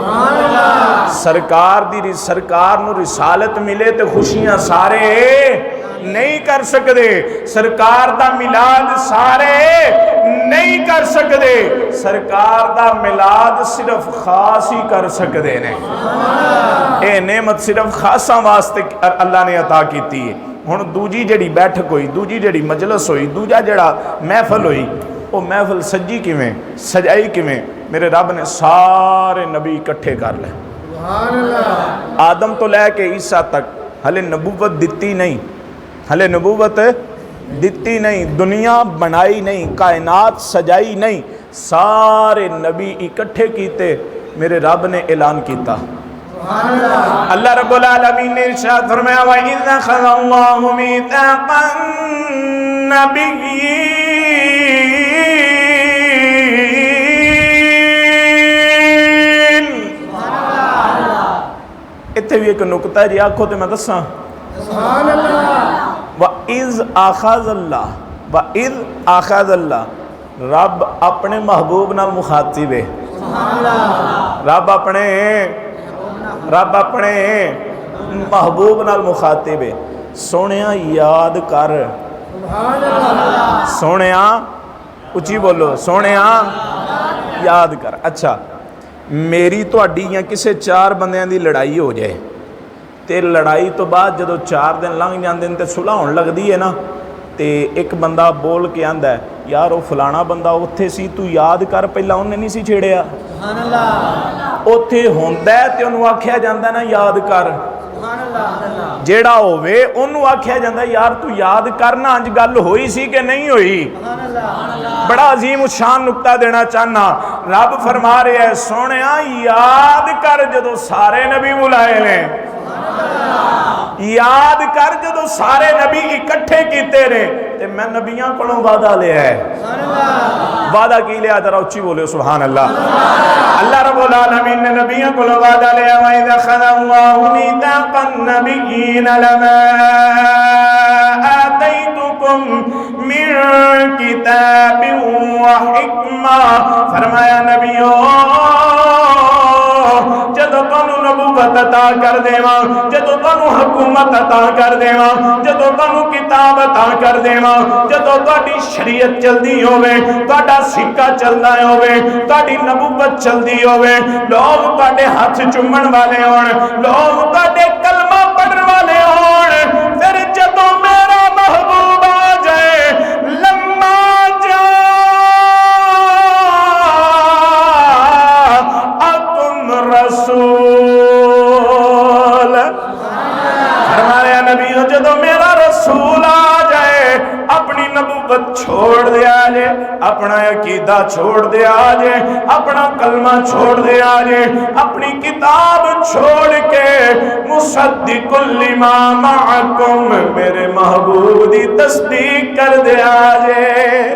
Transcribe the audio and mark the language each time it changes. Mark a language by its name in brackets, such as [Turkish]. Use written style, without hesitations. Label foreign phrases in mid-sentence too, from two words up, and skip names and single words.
[Punjabi] سرکار نوں رسالت ملے تو خوشیاں سارے نہیں کر سکتے، سرکار دا میلاد سارے نہیں کر سکتے، سرکار دا میلاد صرف خاص ہی کر سکتے نے. یہ نعمت صرف خاصا واسطے اللہ نے عطا کی ہے. ہن دوجی جہڑی بیٹھک ہوئی، دوجی جہڑی مجلس ہوئی، دوجا جہڑا محفل ہوئی، وہ محفل سجی کیویں، سجائی کیویں? میرے رب نے سارے نبی اکٹھے کر لے، آدم تو لیکے عیسیٰ تک. ہلے نبوت دتی نہیں، ہلے نبوت دتی نہیں، دنیا بنائی نہیں، کائنات سجائی نہیں، سارے نبی اکٹھے کیتے، میرے رب نے اعلان کیا. اللہ رب العالمین نے ارشاد فرمایا [Arabic] وإذ أخذ الله ميثاق النبيين [Punjabi] اتھے بھی ایک نکتہ جی آکھو تو میں دسا, [Arabic] وإذ أخذ الله، وإذ أخذ الله, [Punjabi] رب اپنے محبوب نال مخاطب ہے. رب اپنے محبوب نال مخاطب ہے. سوہنیا یاد کر، سوہنیا اچی بولو، سوہنیا یاد کر. اچھا، میری تہاڈی یا کسی چار بندیاں دی لڑائی ہو جائے تو لڑائی تو بعد جو 4 دن لنگھ جاتے ہیں تو صلح ہونے لگتی ہے نا، تو ایک بندہ بول کے آندا ہے یار وہ فلانا بندہ اوتھے سی، تو یاد کر پہلا انہیں نہیں سی چھیڑیا. اوتھے ہوندا ہے تے انہوں نے آکھیا جاتا نا یاد کر، جہڑا ہووے انہوں نے آکھیا جاتا یار تو یاد کرنا انج گل ہوئی سی کہ نہیں ہوئی. بڑا عظیم شان نکتہ دینا چاہنا. رب فرما رہا ہے سوہنیا یاد کر جدوں سارے نبی بلائے نے، یاد کر جدوں سارے نبی اکٹھے کیتے نے تے میں نبیاں کولوں وعدہ لیا ہے. وعدہ کی لیا، ذرا اچی بولے [Arabic] سبحان الله. [Punjabi] اللہ رب العالمین نے نبیاں کولوں وعدہ لیا, [Arabic] وإذ أخذ الله ميثاق النبيين لما آتيتكم من كتاب وحكمة. [Punjabi] فرمایا نبیو جدوں تہانوں نبوت عطا کر دیواں، جدوں تہانوں حکومت عطا کر دیواں، جدوں تہانوں کتاب عطا کر دیواں، جدوں تہاڈی شریعت چلدی ہووے، تہاڈا سکہ چلدا ہووے، تہاڈی نبوت چلدی ہووے، لوگ تہاڈے ہاتھ چمن والے ہون، لوگ تہاڈے کلمہ پڑھن والے ہون، فیر جدوں میرا محبوب آ جائے لما جا رسول، فرمایا نبی جدوں میرا رسول آ جائے اپنی نبوت چھوڑ دیا جے، اپنا عقیدہ چھوڑ دیا جے، اپنا کلمہ چھوڑ دیا جے، اپنی کتاب چھوڑ کے [Arabic] مصدق لما معكم [Punjabi] میرے محبوب دی تصدیق کر دیا جے.